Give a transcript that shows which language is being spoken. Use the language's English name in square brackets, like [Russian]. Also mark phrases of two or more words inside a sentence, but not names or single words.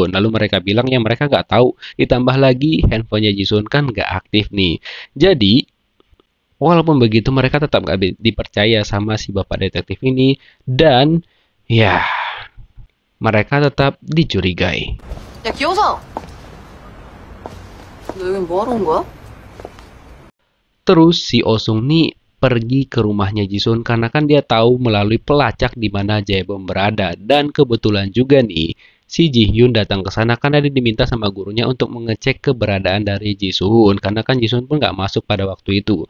[Indonesian] Lalu mereka bilang ya mereka nggak tahu. Ditambah lagi handphonenya Jisoo kan nggak aktif nih. Jadi walaupun begitu mereka tetap nggak dipercaya sama si bapak detektif ini dan ya mereka tetap dicurigai. [Korean] 야, 기영상! 너 여긴 뭐하러 온 거야? [Indonesian] Terus si Osung nih pergi ke rumahnya Jisoo karena kan dia tahu melalui pelacak di mana Jaebom berada. Dan kebetulan juga nih si Ji-hyun datang ke sana karena dia diminta sama gurunya untuk mengecek keberadaan dari Jisoo karena kan Jisoo pun nggak masuk pada waktu itu.